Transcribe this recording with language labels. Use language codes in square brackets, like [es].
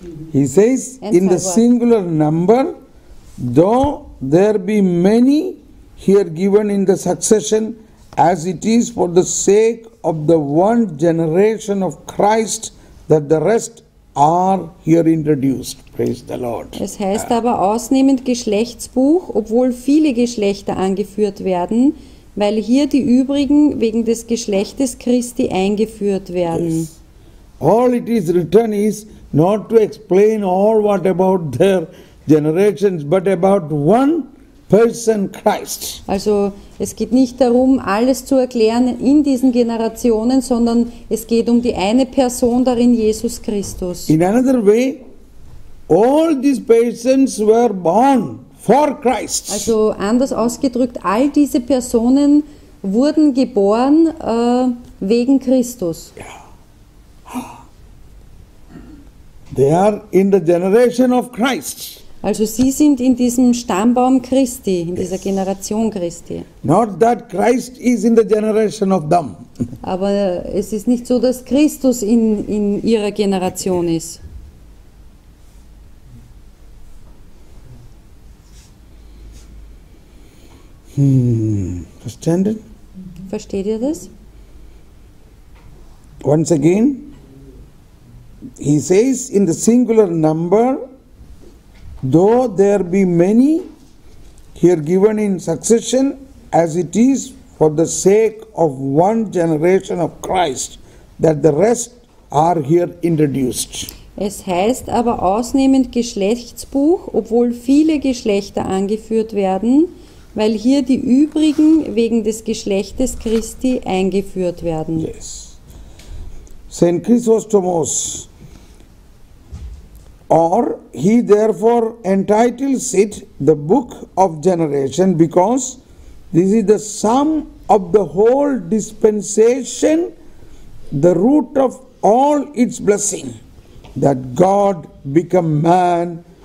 [en] He says in the singular number, though there be many here given in the succession, as it is for the sake of the one generation of Christ, that the rest are here introduced. Praise the Lord. [de] Es heißt aber ausnehmend Geschlechtsbuch, obwohl viele Geschlechter angeführt werden, weil hier die übrigen wegen des Geschlechtes Christi eingeführt werden. [en] Yes. All it is written is not to explain all what about their generations, but about one person, Christ. [de] Also es geht nicht darum, alles zu erklären in diesen Generationen, sondern es geht um die eine Person darin, Jesus Christus. [en] In another way, all these persons were born for Christ. [de] Also anders ausgedrückt, all diese Personen wurden geboren wegen Christus. [en] They are in the generation of Christ. [de] Also sie sind in diesem Stammbaum Christi, in dieser Generation Christi. [en] Not that Christ is in the generation of them. [de] Aber es ist nicht so, dass Christus in ihrer Generation ist. [en] Understand it? [de] Versteht ihr das? [en] Once again, he says in the singular number, though there be many here given in succession, as it is for the sake of one generation of Christ, that the rest are here introduced. [de] Es heißt aber ausnehmend Geschlechtsbuch, obwohl viele Geschlechter angeführt werden, weil hier die übrigen wegen des Geschlechtes Christi eingeführt werden. [en] Yes. Saint Chrysostomos, or he therefore entitles it the book of generation, because this is the sum of the whole dispensation, the root of all its blessing, that God become man.